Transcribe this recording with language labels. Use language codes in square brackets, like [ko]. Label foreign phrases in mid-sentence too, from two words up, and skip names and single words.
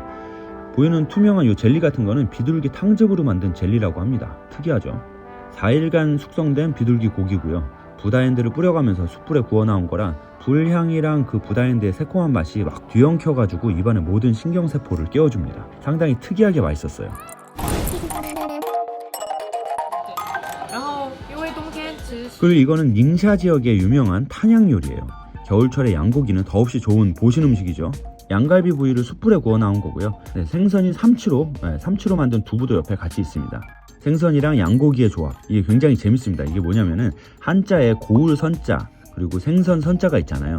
[ko] 보이는 투명한 이 젤리 같은 거는 비둘기 탕즙으로 만든 젤리라고 합니다. 특이하죠. 4일간 숙성된 비둘기 고기고요. 부다엔드를 뿌려가면서 숯불에 구워 나온 거라 불향이랑 그 부다엔드의 새콤한 맛이 막 뒤엉켜가지고 입안의 모든 신경세포를 깨워줍니다. 상당히 특이하게 맛있었어요. [zh] 然后因为冬天吃 [ko] 그리고 이거는 닝샤 지역의 유명한 탄양 요리예요. 겨울철에 양고기는 더없이 좋은 보신 음식이죠. 양갈비 부위를 숯불에 구워 나온 거고요. 생선인 삼치로 만든 두부도 옆에 같이 있습니다. 생선이랑 양고기의 조합, 이게 굉장히 재밌습니다. 이게 뭐냐면은 한자에 고울 선자 그리고 생선 선자가 있잖아요.